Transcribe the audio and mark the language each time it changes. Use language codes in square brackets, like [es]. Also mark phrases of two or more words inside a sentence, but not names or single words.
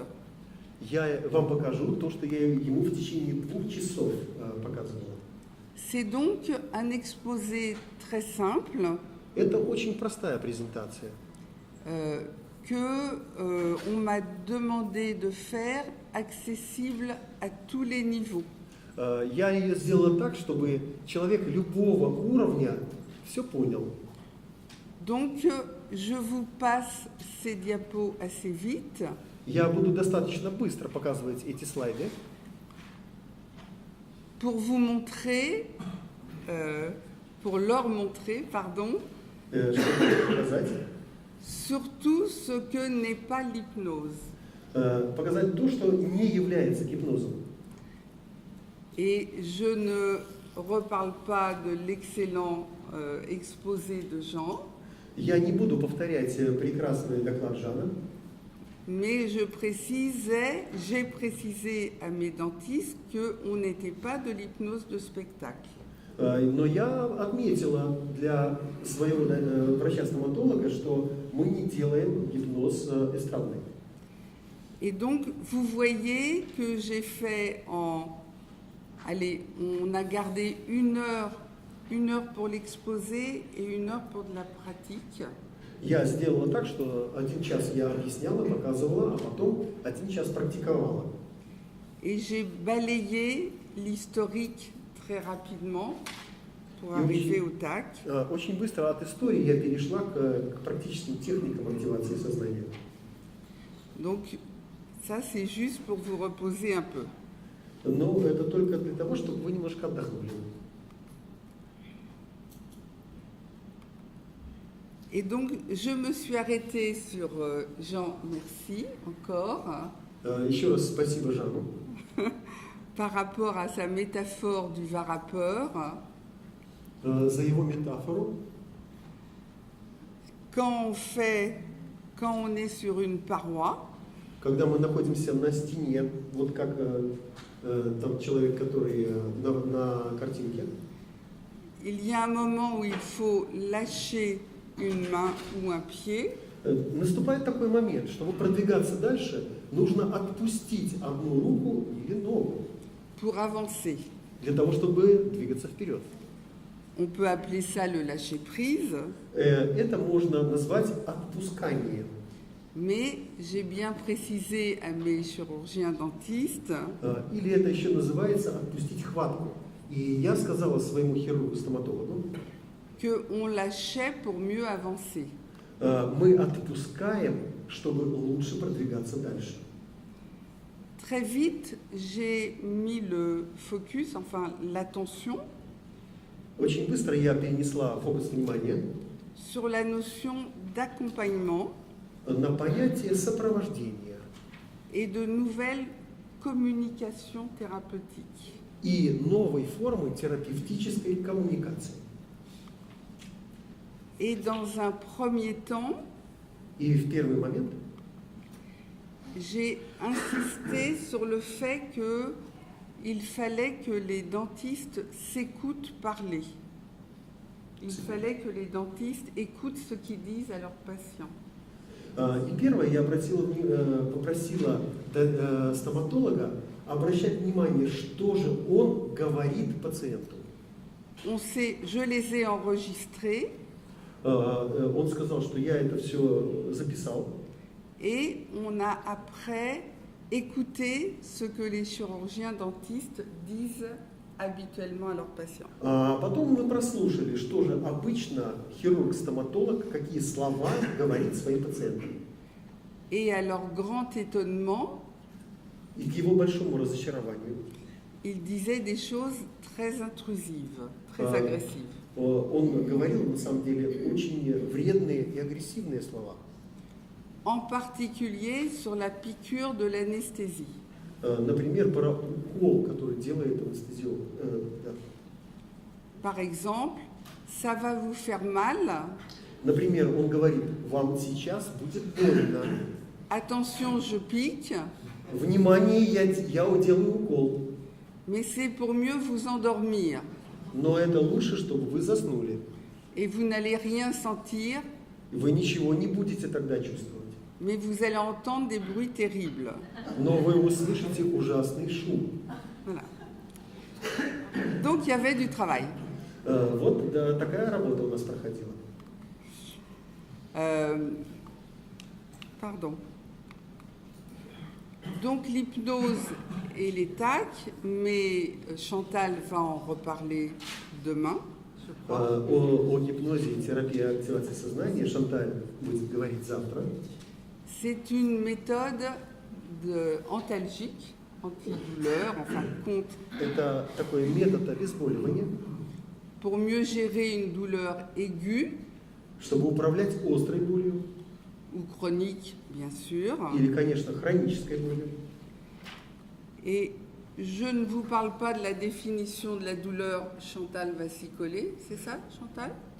[ru] Я вам покажу то, что я ему в течение 2 часов показывала. [fr] C'est donc un exposé très simple [ru] Это очень простая презентация, [fr] qu'on m'a demandé de faire accessible à tous les niveaux. [ru] Я ее сделала так, чтобы человек любого уровня все понял. [fr] Donc, je vous passe ces diapos assez vite. [ru] Я буду достаточно быстро показывать эти слайды, [fr] Pour vous montrer, pour leur montrer, pardon, [ru] чтобы показать, [fr] surtout ce que n'est pas l'hypnose. [ru] показать то, что не является гипнозом. [fr] Et je ne reparle pas de l'excellent exposé de Jean, [ru] Я не буду повторять прекрасный доклад Жана, [fr] mais j'ai précisé à mes dentistes qu'on n'était pas de l'hypnose de spectacle. [ru] но я отметила для своего врача-стоматолога, что мы не делаем гипноз эстрадный. [fr] Et donc, vous voyez que j'ai fait Allez, on a gardé 1 heure pour l'exposé et 1 heure pour de la pratique. [ru] Я сделала так, что 1 час я объясняла, показывала, а потом 1 час практиковала. [fr] Et j'ai balayé l'historique très rapidement pour arriver au TAC. [ru] Очень быстро от истории я перешла к практическим техникам активации сознания. [fr] Donc, ça, c'est juste pour vous reposer un peu. [ru] Но это только для того, чтобы вы немножко отдохнули. [fr] Et donc, je me suis arrêtée sur Jean, merci encore, [ru] Еще раз спасибо Жану. [fr] par rapport à sa métaphore du varapeur. [ru] За его метафору. [fr] Quand on est sur une paroi, [ru] Когда мы находимся на стене, вот как там человек, который на картинке, [fr] il y a un moment où il faut lâcher une main ou un pied. [ru] наступает такой момент, чтобы продвигаться дальше, нужно отпустить одну руку или ногу [fr] Pour avancer. [ru] для того, чтобы двигаться вперед. [fr] On peut appeler ça le lâcher-prise. [ru] Это можно назвать отпускание. [fr] Mais j'ai bien précisé à mes chirurgiens dentistes [ru] Или это еще называется отпустить хватку. И я сказала своему хирургу-стоматологу, [fr] qu'on lâchait pour mieux avancer. [ru] мы отпускаем, чтобы лучше продвигаться дальше. [fr] Très vite, j'ai mis le focus, enfin l'attention, [ru] Очень быстро я перенесла фокус внимания [fr] sur la notion d'accompagnement [ru] на понятие сопровождения [fr] et de nouvelles communications thérapeutiques. [ru] и новой формы терапевтической коммуникации. [fr] Et dans un premier temps, [ru] И в первый момент [fr] j'ai insisté sur le fait qu'il fallait que les dentistes s'écoutent parler. Il fallait que les dentistes écoutent ce qu'ils disent à leurs patients. [ru] И первое, я попросила стоматолога обращать внимание, что же он говорит пациенту. [fr] Je les ai enregistrés [ru] Он сказал, что я это все записал. [fr] et on a après écouté ce que les chirurgiens dentistes disent habituellement à leurs patients. [ru] А потом мы прослушали, что же обычно хирург-стоматолог, какие слова говорит своим пациентам. [fr] Et à leur grand étonnement, [ru] И к его большому разочарованию [fr] il disait des choses très intrusives, très agressives. [ru] он говорил, на самом деле, очень вредные и агрессивные слова. [fr] En particulier sur la piqûre de l'anesthésie. [ru] Например, про укол, который делает анестезиолог. [fr] Par exemple, ça va vous faire mal. [ru] Например, он говорит, вам сейчас будет больно. [fr] Attention, je pique, [ru] Внимание, я делаю укол. [fr] mais c'est pour mieux vous endormir. [ru] Но это лучше, чтобы вы заснули. [fr] Et vous n'allez rien sentir, [ru] Вы ничего не будете тогда чувствовать. [fr] mais vous allez entendre des bruits terribles. [ru] Но вы услышите ужасный шум. [fr] Voilà. Donc il y avait du travail. [ru] Вот да, такая работа у нас проходила. [fr] Pardon. Donc l'hypnose et les TAC, mais Chantal va en reparler demain, je crois. [ru] О гипнозе и терапии активации сознания Шанталь будет говорить завтра. [fr] C'est une méthode antalgique, antidouleur, enfin contre, [ru] Это такой метод обезболивания, [fr] pour mieux gérer une douleur aiguë [ru] чтобы управлять острой болью [fr] ou chronique, bien sûr. [ru] или, конечно, хронической болью. [fr] Et je ne vous parle pas de la définition de la douleur, Chantal va s'y coller, c'est ça, Chantal?